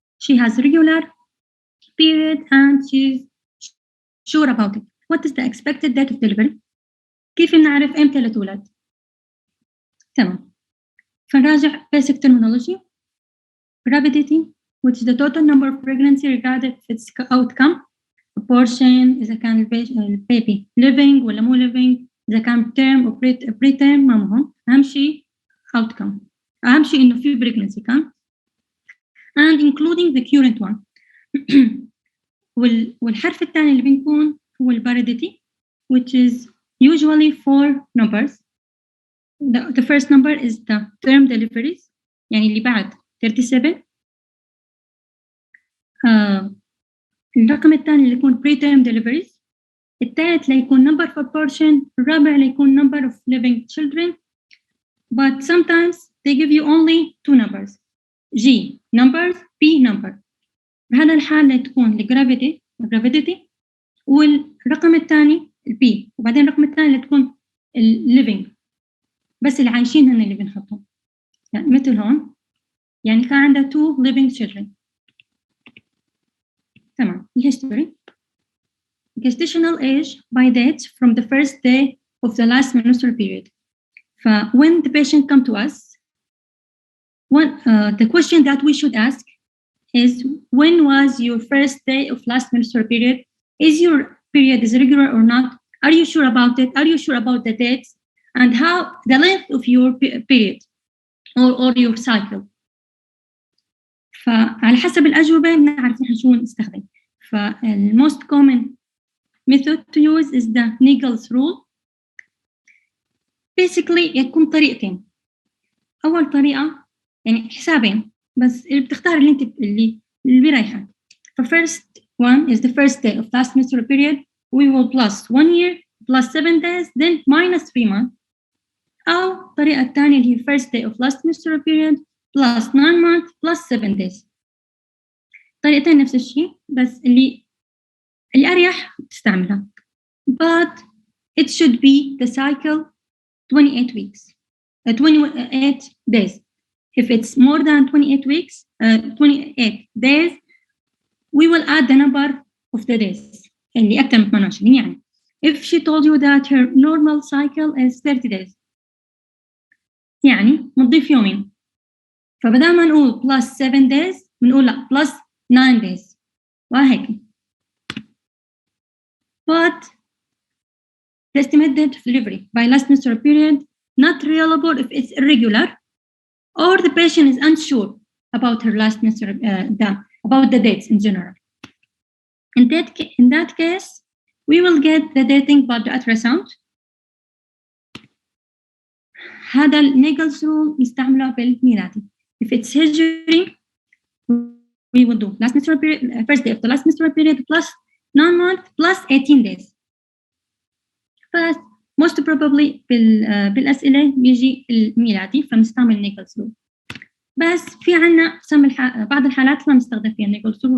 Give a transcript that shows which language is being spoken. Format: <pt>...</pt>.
<en>She has regular period and she's sure about it. What is the expected date of delivery?</en> <ar>كيف نعرف امتى لتولد؟ تمام. فنراجع</ar> <en>basic terminology. Gravidity, which is the total number of pregnancy regarded its outcome.</en> <ar>Abortion إذا كان البيبي living ولا مو living، إذا كان term أو preterm ما مهم. أهم شيء outcome. أهم شيء إنه في pregnancy كان.</ar> <en>And including the current one.</en> <ar>والحرف الثاني اللي بنكون هو</ar> <en>validity, which is usually 4 numbers. The first number is the term deliveries,</en> <ar>يعني اللي بعد 37. الرقم الثاني اللي يكون preterm deliveries. الثالث ليكون</ar> <en>number of abortion.</en> <ar>الرابع ليكون</ar> <en>number of living children. But sometimes they give you only 2 numbers. G numbers, P number.</en> <ar>بهذا الحال لتكون الجرافيديتي والرقم الثاني البي، وبعدين الرقم الثاني لتكون الليفينج، بس اللي عايشين هن اللي بنحطهم، يعني مثل هون يعني كان عندها 2 living children. تمام.</ar> <en>الهيستوري gestational age by date from the first day of the last menstrual period. when the patient come to us, the question that we should ask is, when was your first day of last menstrual period? Is your period is regular or not? Are you sure about it? Are you sure about the dates? And how the length of your period or your cycle?</en> <ar>فعلى حسب الأجوبة بنعرف نحن شو نستخدم.</ar> <en>most common method to use is the Naegele's rule.</en> <ar>Basically يكون طريقتين. أول طريقة يعني حسابين، بس اللي بتختار اللي بيريحك.</ar> <en>first one is the first day of last menstrual period. We will plus 1 year plus 7 days then minus 3 months.</en> <ar>أو الطريقة الثانية اللي هي</ar> <en>first day of last menstrual period plus 9 months plus 7 days.</en> <ar>طريقتين نفس الشيء، بس اللي أريح تستعملها.</ar> <en>But it should be the cycle 28 weeks, 28 days. If it's more than 28 weeks, 28 days, we will add the number of the days.</en> <ar>اللي أكثر من 28 يعني.</ar> <en>If she told you that her normal cycle is 30 days,</en> <ar>يعني نضيف يومين. فبدل ما نقول</ar> <en>plus 7 days</en> <ar>بنقول لا</ar> <en>plus 9 days</en> <ar>وهيك.</ar> <en>But the estimated date of delivery by last menstrual period not reliable if it's irregular or the patient is unsure about her last menstrual about the dates in general. In that case, we will get the dating by the ultrasound.</en> <ar>هذا Naegele's rule نستعمله بالميلادي.</ar> <en>If it's hearing, we will do last menstrual period, first day of the last menstrual period plus 9 months plus 18 days. First, most probably</en> <ar>بالأسئلة بيجي الميلادي فنستعمل Naegele's rule. بس في عنا بعض الحالات لا نستخدم فيها Naegele's rule.</ar>